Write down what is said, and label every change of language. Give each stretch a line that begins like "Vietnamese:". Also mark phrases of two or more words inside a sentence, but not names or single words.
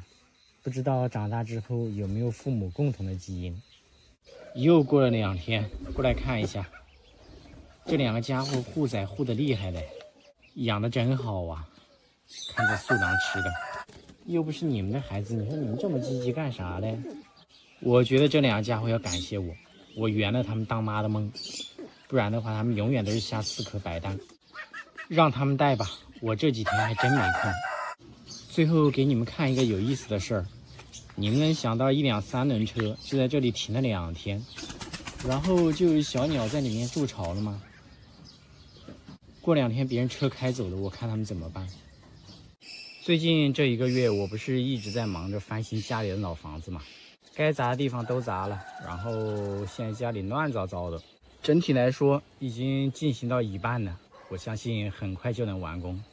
Chinese: 不知道長大之後有沒有父母共同的基因。又過了2天，過來看一下，這2個家伙護崽護得厲害嘞，養得真好啊，看着素囊吃的。又不是你們的孩子，你說你們這麼積極幹啥嘞？我覺得這2個家伙要感謝我，我圓了他們當媽的夢，不然的話他們永遠都是下4顆白蛋。讓他們帶吧，我這幾天還真沒空。最後給你們看一個有意思的事兒， 你們能想到一輛3輪車就在這裡停了2天，然後就有小鳥在裡面築巢了嗎？過2天別人車開走了，我看他們怎麼辦？最近這1個月，我不是一直在忙着翻新家裡的老房子嘛，該砸的地方都砸了，然後現在家裡亂糟糟的。整體來說已經進行到一半了，我相信很快就能完工。